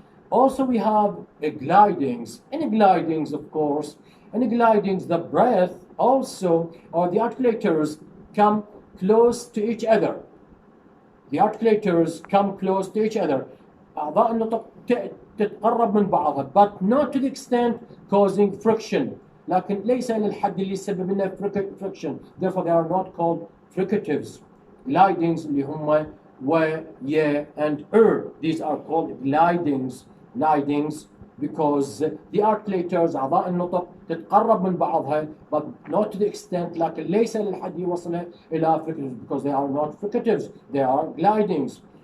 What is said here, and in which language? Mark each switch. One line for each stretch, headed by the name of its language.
English: Also we have glidings. In glidings, of course, in glidings the breath also, or the articulators, come close to each other. The articulators come close to each other.
Arabic: أعضاء النطق تتقرب من بعضها,
English: but not to the extent causing friction.
Arabic: لكن ليس للحد اللي يسبب لنا friction.
English: Therefore they are not called fricatives. Glidings
Arabic: اللي هم
English: و, ي, and these are called glidings. Glidings because the articulators
Arabic: أعضاء النطق تتقرب من بعضها,
English: but not to the extent,
Arabic: لكن ليس للحد يوصل إلى
English: fricatives, because they are not fricatives, they are glidings.